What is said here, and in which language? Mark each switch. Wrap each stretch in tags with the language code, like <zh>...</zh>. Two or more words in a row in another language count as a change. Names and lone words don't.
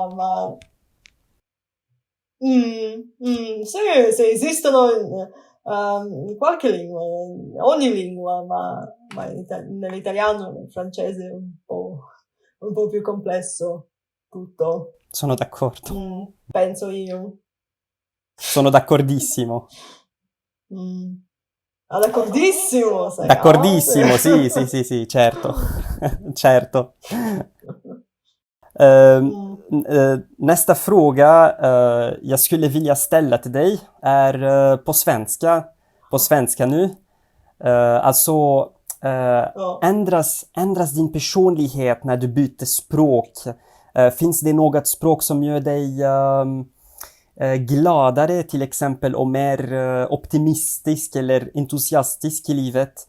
<it>sì, sì, esistono in qualche lingua, in ogni lingua, ma nell'italiano e nel francese è un po' più complesso tutto, Sono d'accordo. penso io. Sono d'accordissimo. Mm. Ah, d'accordissimo, sei, ah, D'accordissimo, sì, sì, sì. sì, sì, certo. Certo. Ehm, Mm.</it> <sv>Nästa fråga, jag skulle vilja ställa till dig, är på svenska nu. Alltså, Ja. ändras din personlighet när du byter språk? Finns det något språk som gör dig gladare till exempel och mer optimistisk eller entusiastisk i livet?</sv>